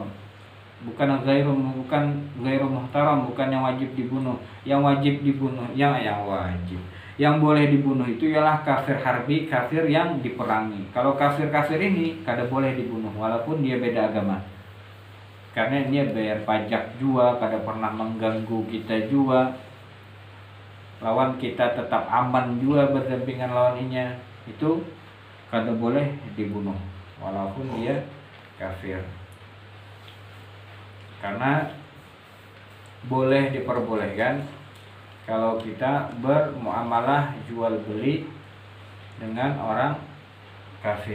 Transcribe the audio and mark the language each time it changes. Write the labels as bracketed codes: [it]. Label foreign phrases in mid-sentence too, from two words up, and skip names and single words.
[id] Bukan [ar] غير محترم, [id] bukan yang wajib dibunuh. Yang wajib dibunuh, yang boleh dibunuh itu ialah [ar] كافر حربي, [id] kafir yang diperangi. [bjn] Kalau kafir-kafir ini kada boleh dibunuh walaupun dia beda agama. Karena dia bayar pajak jua, kada pernah mengganggu kita jua. Lawan kita tetap aman jua berdampingan lawannya. Itu kada boleh dibunuh walaupun dia kafir. [id] Karena boleh diperbolehkan kalau kita bermuamalah jual beli dengan orang kafir.